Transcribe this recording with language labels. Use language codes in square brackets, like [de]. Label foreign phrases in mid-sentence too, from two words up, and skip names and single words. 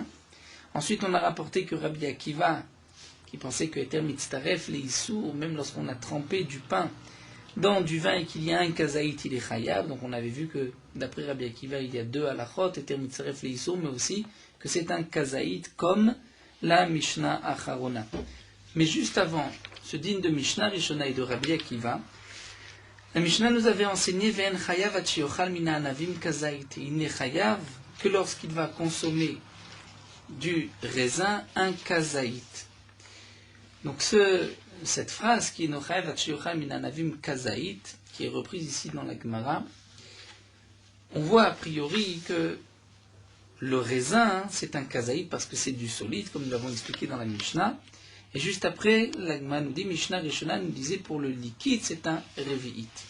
[fr] Ensuite, on a rapporté que Rabbi Akiva, qui pensait que [he] היתר מצטרף, [fr] les Issour, même lorsqu'on a trempé du pain dans du vin et qu'il y a un kazaït, il est chayav. Donc on avait vu que, d'après Rabbi Akiva, il y a 2 halachot, [he] היתר מצטרף, [fr] les Issour, mais aussi que c'est un kazaït comme la [he] משנה אחרונה. [fr] Mais juste avant ce din de [he] משנה ראשונה [fr] et de Rabbi Akiva, la Mishnah nous avait enseigné [he] ואין חייב עד שיאכל מן הענבים כזית. [fr] Il n'est chayav que lorsqu'il va consommer du raisin un kazaït. Donc cette phrase qui est [he] ואין חייב עד שיאכל מן הענבים כזית, [fr] qui est reprise ici dans la Gemara, on voit a priori que le raisin c'est un kazaït parce que c'est du solide, comme nous l'avons expliqué dans la Mishnah. Et juste après, l'Agma nous dit, [he] משנה ראשונה [fr] nous disait pour le liquide, c'est un revi'it.